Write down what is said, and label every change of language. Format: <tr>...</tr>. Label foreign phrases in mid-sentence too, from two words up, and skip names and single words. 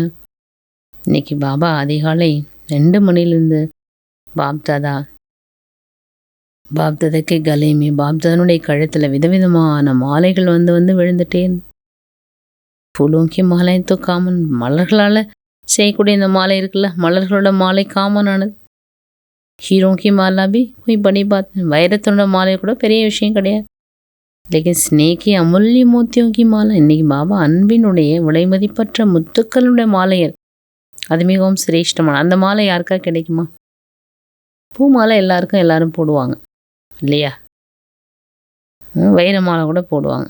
<ta>இன்னைக்கு பாபா அதிகாலை 2 மணிலிருந்து பாப்தாதாக்கு கலைமே, பாப்தாதனுடைய கழுத்தில் விதவிதமான மாலைகள் வந்து விழுந்துட்டே.</ta> <hi>फूलों की माला तो कॉमन,</hi> <ta>மலர்களால் செய்யக்கூடிய இந்த மாலை இருக்குல்ல, மலர்களோட மாலை காமனானது.</ta> <hi>हीरों की माला भी कोई बड़ी बात नहीं.</hi> <ta>வைரத்தோட மாலை கூட பெரிய விஷயம் கிடையாது.</ta> <hi>लेकिन स्नेह की अमूल्य मोतियों की माला.</hi> <ta>இன்னைக்கு பாபா அன்பினுடைய விலைமதிப்பற்ற முத்துக்களுடைய மாலையர், அது மிகவும் சிரேஷ்டமான அந்த மாலை யாருக்கா கிடைக்குமா? பூ மாலை எல்லாரும் போடுவாங்க இல்லையா, வைர மாலை கூட போடுவாங்க.</ta>